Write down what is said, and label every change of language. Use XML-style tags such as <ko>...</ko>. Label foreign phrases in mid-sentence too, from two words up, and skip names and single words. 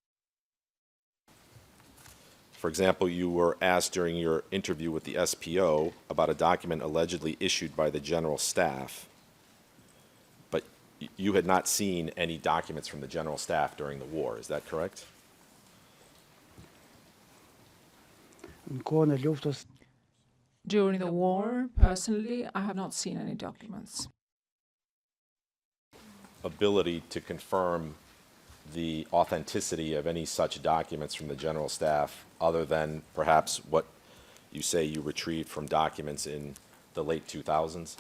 <en>For example, you were asked during your interview with the SPO about a document allegedly issued by the General Staff, but you had not seen any documents from the General Staff during the war. Is that correct?</en> <sq>Në kohën e luftës</sq> <en>During the war, personally, I have not seen any documents. Ability to confirm the authenticity of any such documents from the General Staff other than perhaps what you say you retrieved from documents in the late 2000s.</en>